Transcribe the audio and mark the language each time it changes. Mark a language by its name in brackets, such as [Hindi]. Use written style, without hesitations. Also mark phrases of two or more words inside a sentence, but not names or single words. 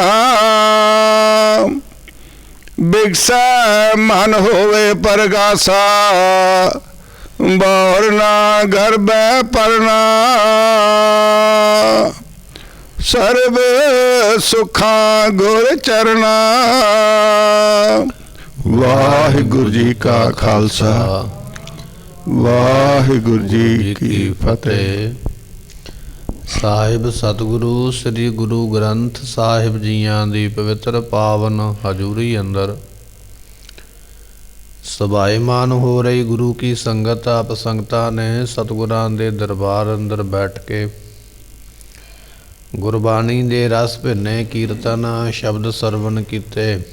[Hindi] बिगसा मन होवे परगासा, बोरना घर बै परना। सर्व सुखा गुर चरना। वाहिगुरु जी का खालसा, वाहिगुरु जी की फतेह। [Punjabi] ਸਾਹਿਬ ਸਤਿਗੁਰੂ ਸ੍ਰੀ ਗੁਰੂ ਗ੍ਰੰਥ ਸਾਹਿਬ ਜੀਆਂ ਦੀ ਪਵਿੱਤਰ ਪਾਵਨ ਹਜ਼ੂਰੀ ਅੰਦਰ ਸਭਾਏਮਾਨ ਹੋ ਰਹੀ ਗੁਰੂ ਕੀ ਸੰਗਤ ਆਪ ਸੰਗਤਾਂ ਨੇ ਸਤਿਗੁਰਾਂ ਦੇ ਦਰਬਾਰ ਅੰਦਰ ਬੈਠ ਕੇ ਗੁਰਬਾਣੀ ਦੇ ਰਸ ਭਿੰਨੇ ਕੀਰਤਨ ਸ਼ਬਦ ਸਰਵਣ ਕੀਤੇ।